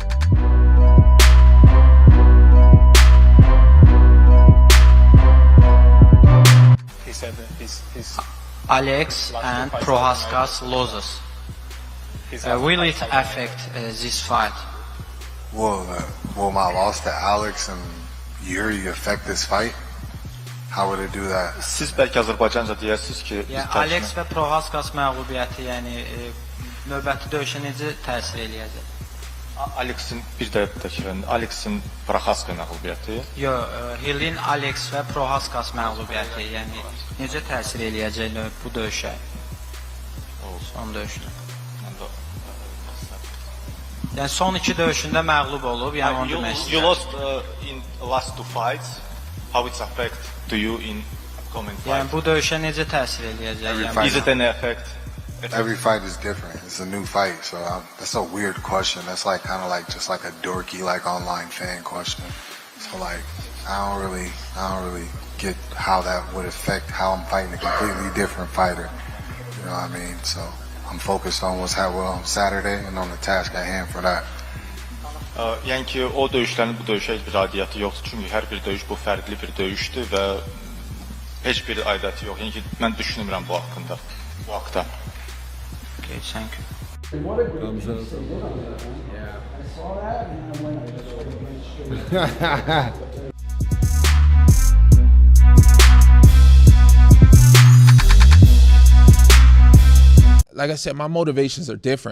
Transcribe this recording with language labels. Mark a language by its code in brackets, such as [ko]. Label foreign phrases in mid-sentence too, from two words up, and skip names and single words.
[en] He said his Alex and Prohaska's losses. Will it affect this fight? Will my loss to Alex and Yuri affect this fight? How would it do that? [az] Siz belki Azərbaycanca deyərsiniz ki, yəni Alex və Prohaskas məğlubiyyəti, yəni növbəti döyüşə necə təsir eləyəcək? Alex'in bir də Alex'in Prohaska məğlubiyyəti. Yox, Hill'in Alex və Prohaskas məğlubiyyəti, yəni necə təsir eləyəcək bu döyüşə? Son döyüşdə. Yəni son iki döyüşündə məğlub olub, yəni onu demək istəyirəm. [en] You lost in last two fights. How it affect to you in upcoming fight? [az] Yəni bu döyüşə necə təsir eləyəcək? [en] Is it an effect? Every fight is different. It's a new fight, so that's a weird question. That's like kind of like just like a dorky like online fan question. So like I don't really get how that would affect how I'm fighting a completely different fighter. You know what I mean? So I'm focused on what's happening on Saturday and on the task at hand for that. [az] Yəni ki, o döyüşlərin bu döyüşə heç bir aidiyyatı yoxdur. Çünki hər bir döyüş bu fərqli bir döyüşdür və heç bir aidiyyatı yox. Yəni ki, mən düşünmürəm bu haqqında, bu haqda. [en] Okay, thank you. Like I said, my motivations are different.